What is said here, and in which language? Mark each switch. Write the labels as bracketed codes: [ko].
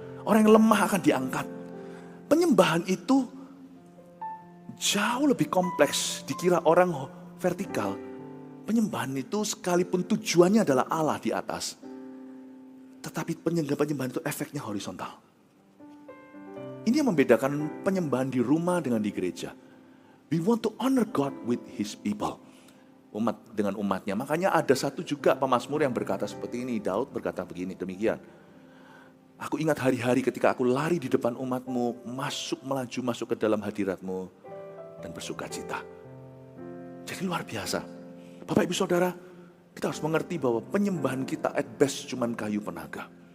[id] Orang yang lemah akan diangkat. Penyembahan itu jauh lebih kompleks. Dikira orang vertikal. Penyembahan itu sekalipun tujuannya adalah Allah di atas. Tetapi penyembahan itu efeknya horizontal. Ini yang membedakan penyembahan di rumah dengan di gereja. [en] We want to honor God with His people. [id] Umat dengan umatnya. Makanya ada satu juga pemazmur yang berkata seperti ini. Daud berkata begini, demikian. Aku ingat hari-hari ketika aku lari di depan umatmu, melaju masuk ke dalam hadiratmu, dan bersuka cita. Jadi luar biasa. Bapak Ibu Saudara, kita harus mengerti bahwa penyembahan kita [en] at best [id] cuman kayu penaga.